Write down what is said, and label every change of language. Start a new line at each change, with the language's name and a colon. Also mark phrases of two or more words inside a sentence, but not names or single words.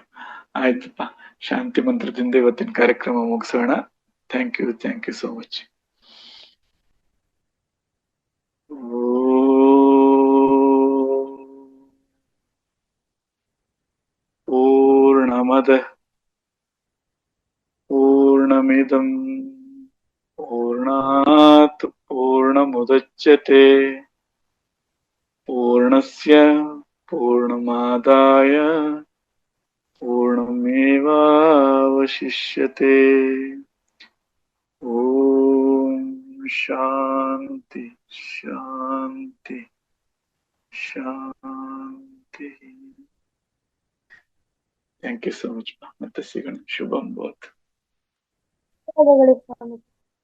Kannada: ಆಯ್ತಪ್ಪ, ಶಾಂತಿ ಮಂತ್ರದಿಂದ ಇವತ್ತಿನ ಕಾರ್ಯಕ್ರಮ ಮುಗಿಸೋಣ.
English: thank you so much.
Sanskrit: ಪೂರ್ಣಮದ ಪೂರ್ಣಮಿದಂ ಪೂರ್ಣಾತ್ ಪೂರ್ಣಮುದಚ್ಯತೆ ಪೂರ್ಣಸ್ಯ ಪೂರ್ಣಮಾದಾಯ ಪೂರ್ಣಮೇವಾವಶಿಷ್ಯತೆ. ಓಂ ಶಾಂತಿ ಶಾಂತಿ ಶಾಂತಿ.
English: thank you so much.
Kannada: ಮತ್ತೆ ಸಿಗೋಣ.
Sanskrit: ಶುಭಂ ಭವತು.
Kannada: ಧನ್ಯವಾದಗಳು ಸ್ವಾಮಿ.